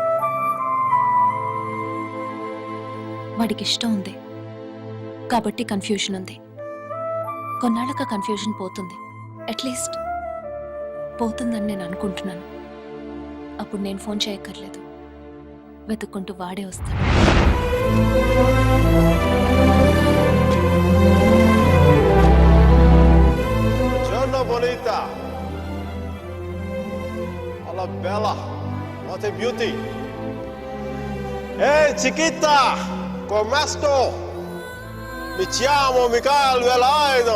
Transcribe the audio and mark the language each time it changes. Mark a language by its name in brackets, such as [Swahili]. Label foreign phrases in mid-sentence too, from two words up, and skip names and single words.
[Telugu] వాడికి ఇష్టం ఉంది కాబట్టి కన్ఫ్యూషన్ ఉంది. కొన్నాళ్ళక కన్ఫ్యూషన్ పోతుంది, అట్లీస్ట్ పోతుందని నేను అనుకుంటున్నాను. అప్పుడు నేను ఫోన్ చేయక్కర్లేదు, వెతుక్కుంటూ వాడే వస్తాడు. [Spanish] Bonita. [Italian] Alla bella. [English] What a beauty. [Italian] Ehi, chiquita. Come sto? Mi chiamo Michael Velaido.